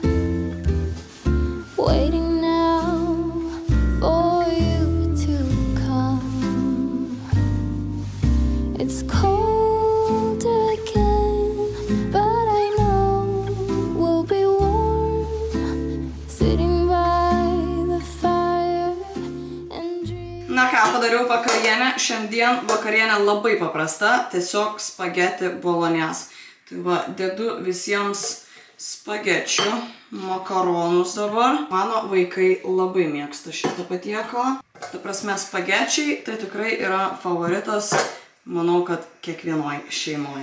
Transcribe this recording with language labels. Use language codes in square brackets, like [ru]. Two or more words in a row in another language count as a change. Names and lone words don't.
[en] waiting now for you to come. It's cold again, but I know we'll be warm, sitting by the fire and dream. [lt] Na ką, padariau vakarienę. Šiandien vakarienė labai paprasta, tiesiog spageti bolognese. Tai va, dedu visiems spagečių, makaronus dabar. Mano vaikai labai mėgsta šitą patiekalą. Ta prasme, spagečiai tai tikrai yra favoritas, manau, kad kiekvienoj šeimoj.